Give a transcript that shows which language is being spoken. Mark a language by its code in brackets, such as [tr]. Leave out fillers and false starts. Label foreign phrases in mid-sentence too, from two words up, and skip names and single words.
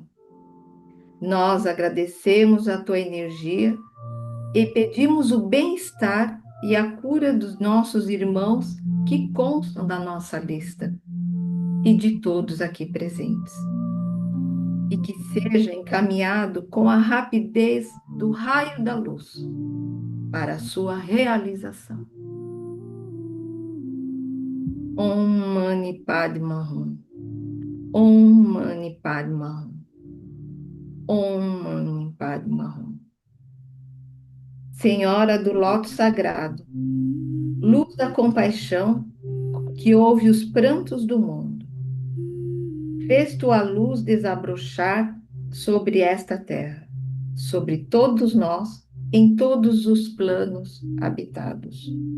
[pt] Nós agradecemos a tua energia e pedimos o bem-estar e a cura dos nossos irmãos que constam da nossa lista e de todos aqui presentes. E que seja encaminhado com a rapidez do raio da luz para a sua realização. [sa] Om Mani Padma Hum. Om Mani Padma Hum. Om Mani Padma Hum. [pt] Senhora do Lótus Sagrado, luz da compaixão que ouve os prantos do mundo, fez tua luz desabrochar sobre esta terra, sobre todos nós, em todos os planos habitados.